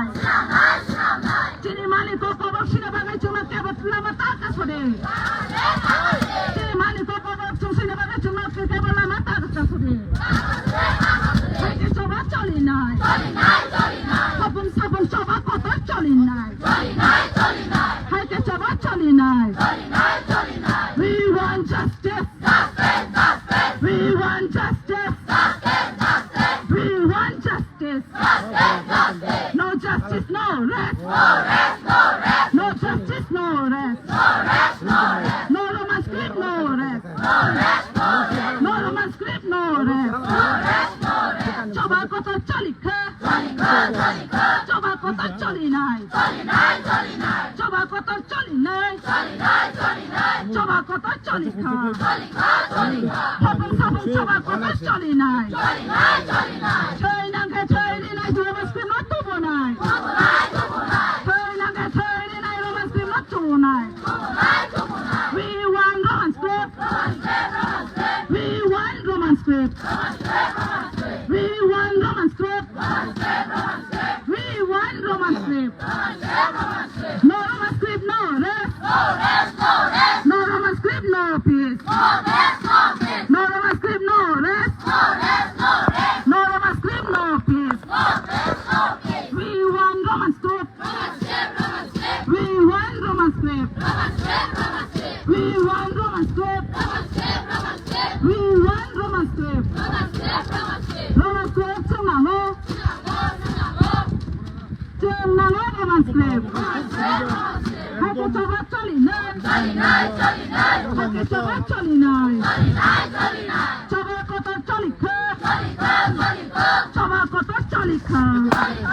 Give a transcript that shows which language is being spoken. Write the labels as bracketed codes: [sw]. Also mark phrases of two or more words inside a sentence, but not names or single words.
[trp] Chini mani koko shina bago chuma kebot lama takas pade. Chini mani koko shina bago chuma kebot lama takas pade. Hai ke choba choli nai. Sabun choba kota choli nai. Hai ke choba choli nai. [en] We want justice. We want justice. We want justice. No justice, no rest. No justice, no rest. No Roman script, no rest. No Roman script, no rest. [trp] Choba kota choli ka. Choba kota choli nai. Choba kota choli nai. Choba kota choli ka. Sabun choba kota choli nai. Thiri nai [en] Roman script [trp] not tubu nai. Thiri nai [en] Roman script [trp] not tubu nai. [en] We want Roman script. We want Roman script. We want Roman script. We want Roman script. No Roman script, no rest. No Roman script, no peace. No Roman script, no rest. No Roman script, no peace. We want Roman script. We want Roman script. We want Roman script. We want Roman script. Roman script [trp] chungango. Chungango [en] Roman script. [trp] Hai ke choba choli nai. Hai ke choba choli nai. Choba kota choli ka. Choba kota choli ka.